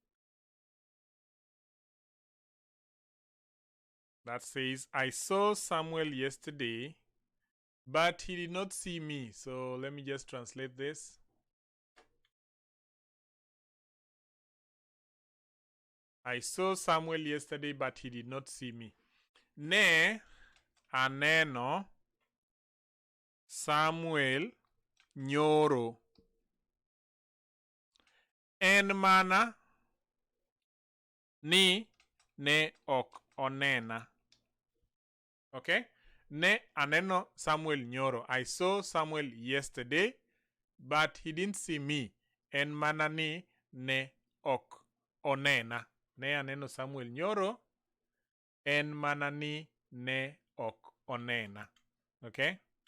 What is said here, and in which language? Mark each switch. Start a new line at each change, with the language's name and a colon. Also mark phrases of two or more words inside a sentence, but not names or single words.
English: That says, I saw Samuel yesterday, but he did not see me. So let me just translate this. I saw Samuel yesterday, but he did not see me.
Luo (Kenya and Tanzania): Ne aneno Samuel nyoro. En mana ni ne ok onena. Okay? Ne aneno Samuel nyoro.
English: I saw Samuel yesterday, but he didn't see me.
Luo (Kenya and Tanzania): En mana ni ne ok onena. Ne aneno Samuel nyoro. En mana ni ne ok onena.
English: Okay?